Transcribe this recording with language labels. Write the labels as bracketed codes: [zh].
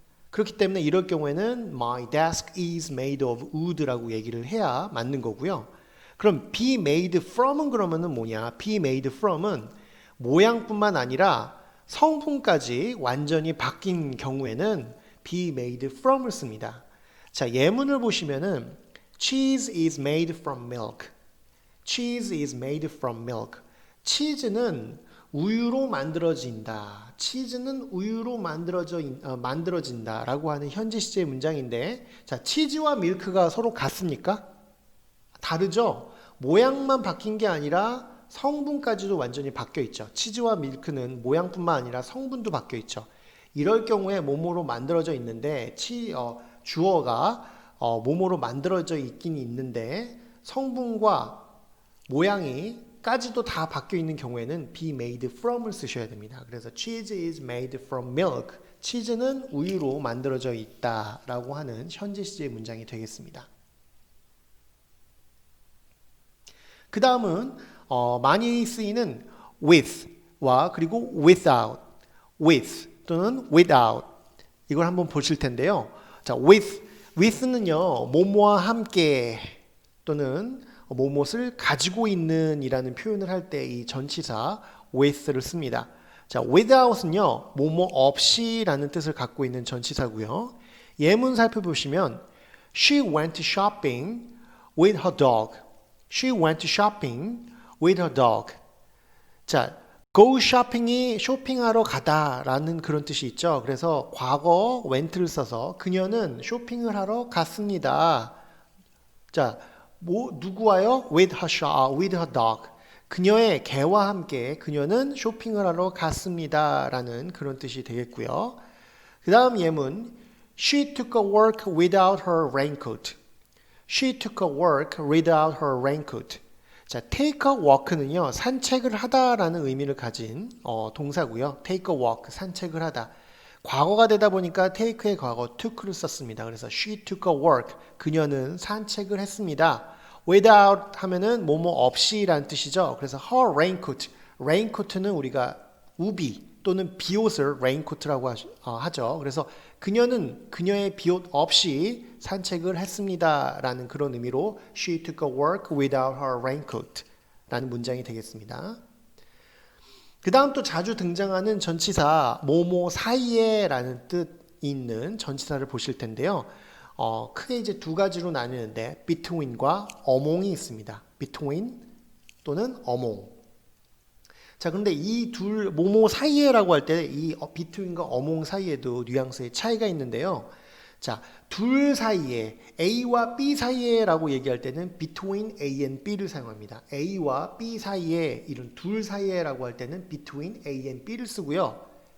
[ko] 그렇기 때문에 이럴 경우에는 [en] My desk is made of wood [ko] 라고 얘기를 해야 맞는 거고요. 그럼 be made from은 그러면은 뭐냐? be made from은 모양뿐만 아니라 성분까지 완전히 바뀐 경우에는 be made from을 씁니다. [en] 자, [ko] 예문을 보시면은 [en] Cheese is made from milk. Cheese is made from milk. [ko] 치즈는 우유로 만들어진다. 치즈는 우유로 만들어진다 라고 하는 현재 시제의 문장인데, 자, 치즈와 밀크가 서로 같습니까? 다르죠? 모양만 바뀐 게 아니라 성분까지도 완전히 바뀌어 있죠. 치즈와 밀크는 모양뿐만 아니라 성분도 바뀌어 있죠. 이럴 경우에 뭐뭐로 만들어져 있는데 주어가 뭐뭐로 만들어져 있긴 있는데 성분과 모양이까지도 다 바뀌어 있는 경우에는 be made from을 쓰셔야 됩니다. 그래서 [en] cheese is made from milk. [ko] 치즈는 우유로 만들어져 있다라고 하는 현재 시제의 문장이 되겠습니다. 그 다음은 많이 쓰이는 with와 그리고 without, with 또는 without 이걸 한번 보실 텐데요. 자, with는요, 뭐뭐와 함께 또는 뭐뭇을 가지고 있는 이라는 표현을 할 때 이 전치사 with를 씁니다. 자, without은요, 뭐뭐 없이 라는 뜻을 갖고 있는 전치사고요. 예문 살펴보시면 [en] She went shopping with her dog. She went shopping with her dog. [ko] 자, go shopping이 쇼핑하러 가다라는 그런 뜻이 있죠. 그래서 과거 went를 써서 그녀는 쇼핑을 하러 갔습니다. 자, 누구와요? [en] with her dog. [ko] 그녀의 개와 함께 그녀는 쇼핑을 하러 갔습니다라는 그런 뜻이 되겠고요. 그 다음 예문 [en] She took a walk without her raincoat. She took a walk without her raincoat. [ko] 자, take a walk는요, 산책을 하다라는 의미를 가진 동사고요. take a walk, 산책을 하다. 과거가 되다 보니까 take의 과거 took를 썼습니다. 그래서 [en] she took a walk, [ko] 그녀는 산책을 했습니다. without 하면은 뭐뭐 없이라는 뜻이죠. 그래서 her raincoat, raincoat는 우리가 우비 또는 비옷을 raincoat라고 하죠. 그래서 그녀는 그녀의 비옷 없이 산책을 했습니다 라는 그런 의미로 [en] She took a walk without her raincoat [ko] 라는 문장이 되겠습니다. 그 다음 또 자주 등장하는 전치사 뭐뭐 사이에 라는 뜻이 있는 전치사를 보실 텐데요. 크게 이제 두 가지로 나뉘는데 between과 among이 있습니다. between 또는 among. 자, 근데 이 둘 뭐뭐 사이에라고 할 때 이 between과 among 사이에도 뉘앙스의 차이가 있는데요. 자, 둘 사이에 A와 B 사이에라고 얘기할 때는 between A and B를 사용합니다. A와 B 사이에 이런 둘 사이에라고 할 때는 between A and B를 쓰고요.